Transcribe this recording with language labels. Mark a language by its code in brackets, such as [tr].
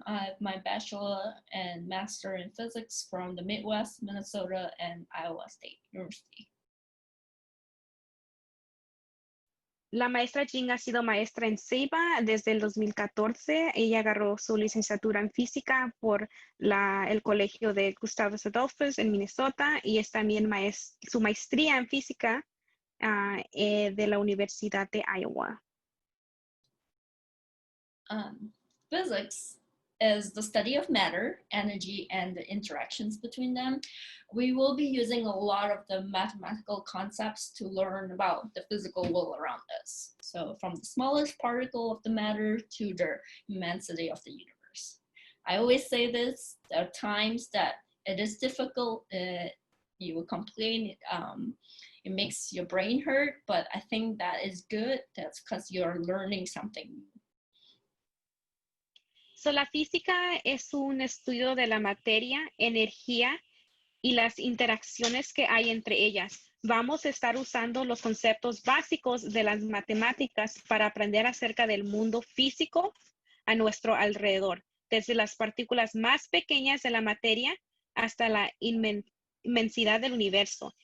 [en] I have my bachelor and master in physics from the Midwest, Minnesota, and Iowa State University. [es] La maestra Jing ha sido maestra en Ceiba desde el 2014. Ella agarró su licenciatura en física por el colegio de Gustavus Adolphus en Minnesota y es también su maestría en física de la Universidad de Iowa. [en] physics is the study of matter, energy, and the interactions between them. We will be using a lot of the mathematical concepts to learn about the physical world around us. So from the smallest particle of the matter to the immensity of the universe. I always say this, there are times that it is difficult, you will complain, it makes your brain hurt, but I think that is good. That's because you're learning something new. [es] So, la física es un estudio de la materia, energía y las interacciones que hay entre ellas. Vamos a estar usando los conceptos básicos de las matemáticas para aprender acerca del mundo físico a nuestro alrededor, desde las partículas más pequeñas de la materia hasta la inmensidad del universo.